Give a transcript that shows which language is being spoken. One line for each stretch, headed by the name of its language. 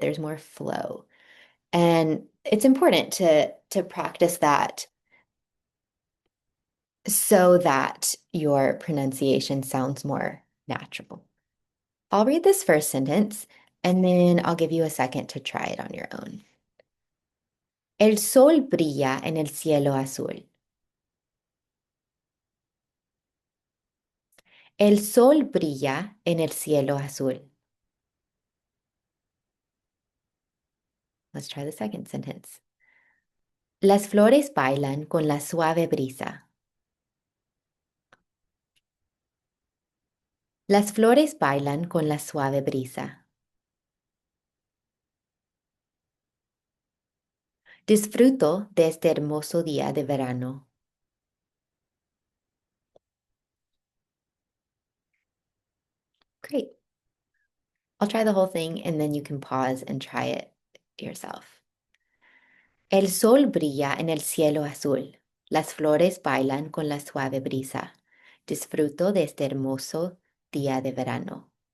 English: There's more flow. And it's important to practice that so that your pronunciation sounds more natural. I'll read this first sentence and then I'll give you a second to try it on your own.
Spanish: El sol brilla en el cielo azul. El sol brilla en el cielo azul.
English: Let's try the second sentence.
Spanish: Las flores bailan con la suave brisa. Las flores bailan con la suave brisa. Disfruto de este hermoso día de verano.
English: Great. I'll try the whole thing and then you can pause and try it yourself.
Spanish: El sol brilla en el cielo azul. Las flores bailan con la suave brisa. Disfruto de este hermoso día de verano.